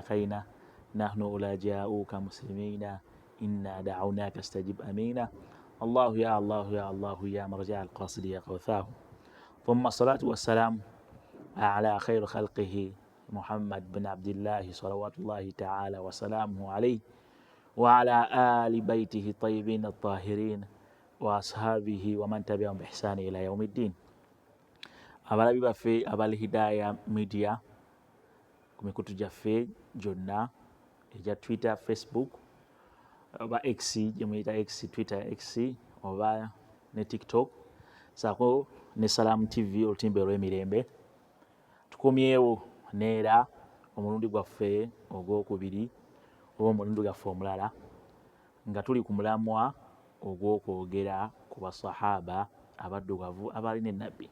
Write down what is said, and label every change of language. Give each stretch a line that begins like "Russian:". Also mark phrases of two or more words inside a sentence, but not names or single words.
Arabic: خينا نحن أولى جاءوك مسلمين إنا دعوناك استجب أمينا الله يا الله يا الله يا مرجع القاصد يا غوثاه ثم الصلاة والسلام على خير خلقه محمد بن عبد الله صلوات الله تعالى وسلامه عليه وعلى آل بيته الطيبين الطاهرين وأصحابه ومن تبعهم بإحسان إلى يوم الدين.
Ganda: Abalabi baffe abal Hidaya Media kumikutu jaffe jonna eja Twitter, Facebook oba X jemuyita X, Twitter X oba ne TikTok sako ne Salam TV olutimbe olw'emirembe tukomyewo neera omulundi gwaffe ogwokubiri oba omulundi gwaffe omulala nga tuli ku mulamwa ogw'okwogera ku basahaba abaddugavu abalina ennabbi.